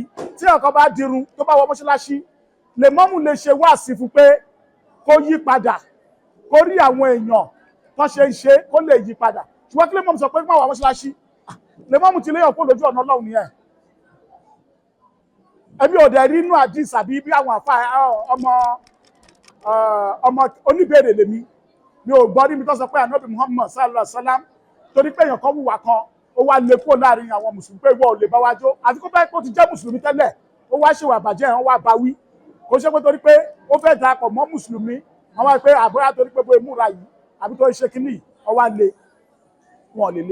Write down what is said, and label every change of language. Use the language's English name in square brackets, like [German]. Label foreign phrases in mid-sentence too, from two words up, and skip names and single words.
[Yoruba] Tí ọ̀kan bá dirun tó bá wọ mọ́ṣáláṣí, lèmọ́mù lè ṣe wáàsí fún pé kó yí padà, kó rí àwọn èèyàn tó ṣe ń ṣe kó lè yí padà. Ṣùgbọ́n kí lèmọ́mù sọ pé má wá mọ́ṣáláṣí, lèmọ́mù ti léyàn kó lójú ọ̀nà Ọlọ́run nìyẹn. Ẹbí ò dẹ̀ rí inú àdìs àbí bí àwọn àfa ọmọ oníbèrè lèmi, mi ò gbọ́ níbi tó sọ pé Ànábì Muhammad [Arabic] صلى الله عليه وسلم [Yoruba] torí pé èèyàn kan wùwà kan, ó wá lè kó láàrin àwọn mùsùlùmí pé ìwọ ò lè bá wa jó, àfi kó bá kó ti jẹ́ mùsùlùmí tẹ́lẹ̀, ó wá ṣèwà bàjẹ́, wọ́n wá bá wí. Kò ṣe pé torí pé ó fẹ́ darapọ̀ mọ́ mùsùlùmí, wọ́n wá pé àbúrá torí pé bóyá múra yìí àbí tó ṣe kíní, ó wá lé wọn lè lé.